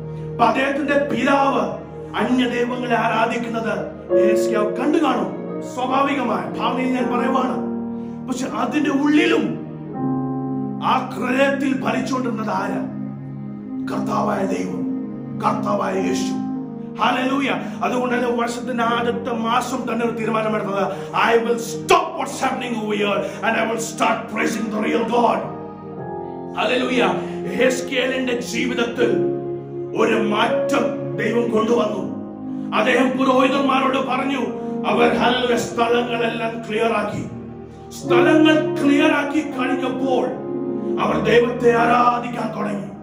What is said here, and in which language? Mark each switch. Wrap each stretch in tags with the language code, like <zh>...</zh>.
<ml>അപ്പൊ അദ്ദേഹത്തിന്റെ പിതാവ് അന്യദൈവങ്ങളെ ആരാധിക്കുന്നത് യെഹെസ്കേൽ കണ്ടു കാണും. സ്വാഭാവികമായ ഭാവനയിൽ ഞാൻ പറയുവാണ്. പക്ഷെ അതിന്റെ ഉള്ളിലും ആ ഹൃദയത്തിൽ ഭരിച്ചുകൊണ്ടിരുന്നത് ആരാ? കർത്താവായ ദൈവം, കർത്താവായ യേശു. ഹല്ലേലൂയ. അതുകൊണ്ടാണ് വർഷത്തിന്റെ ആദ്യത്തെ മാസം തന്നെ ഒരു തീരുമാനമെടുത്തത്,</ml> <en>I will stop what's happening over here and I will start praising the real God.</en> <ml>Hallelujah. യെഹെസ്കേലിന്റെ ജീവിതത്തിൽ ഒരു മാറ്റം ദൈവം കൊണ്ടുവന്നു. അദ്ദേഹം പുരോഹിതന്മാരോട് പറഞ്ഞു, അവർ ഹല്ലേലൂയ സ്ഥലങ്ങളെല്ലാം ക്ലിയർ ആക്കി. സ്ഥലങ്ങൾ ക്ലിയർ ആക്കി കഴിഞ്ഞപ്പോൾ അവർ ദൈവത്തെ ആരാധിക്കാൻ തുടങ്ങി.</ml>